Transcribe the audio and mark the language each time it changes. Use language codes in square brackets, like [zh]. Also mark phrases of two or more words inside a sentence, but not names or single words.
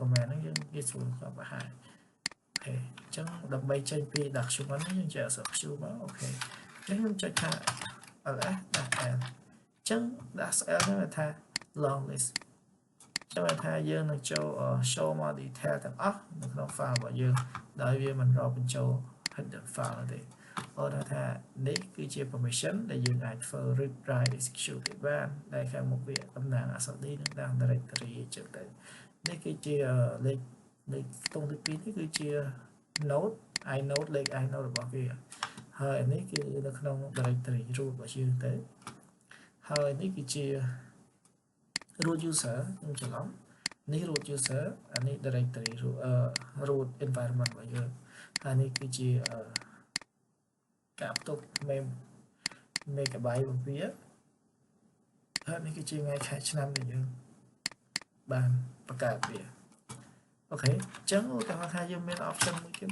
[km] command ហ្នឹងយើងគេស្រួលគាត់បង្ហាញអូខេអញ្ចឹងដើម្បីចេញពី document នេះយើងចុចអក្សរ Q មកអូខេអញ្ចឹងខ្ញុំចុចថា [en] ls dash L [km] អញ្ចឹង [en] dash L [km] ហ្នឹងថា [en] long list [km] ចាំថាយើងនឹងចូល show មក detail ទាំងអស់នៅក្នុង file របស់យើងដោយវាមិនរាប់ បញ្ចូល [en] header file [km] ទេអូនថានេះគឺជា permission ដែលយើងអាចធ្វើ [en] read write execute [km] បានដែលខាងមុខវាតំណាងអក្សរ D និងតាម directory អញ្ចឹងទៅនេះគឺជាលេខខ្ទង់ទី2នេះគឺជា [en] node inode [km] លេខ inode របស់វាហហើយនេះ គឺនៅក្នុង [en] directory root [km] របស់យើងទៅហើយនេះគឺជា [en] root user [km] ខ្ញុំច្រឡំនេះ [en] root user [km] អានេះ [en] directory root environment [km] របស់យើងហើយនេះគឺជាការផ្ទុក megabyte របស់វាហើយនេះគឺជាថ្ងៃខែឆ្នាំដែលយើងបានបង្កើតវាអូខេអញ្ចឹងឧទាហរណ៍ថាយើងមាន option មួយទៀតនៅ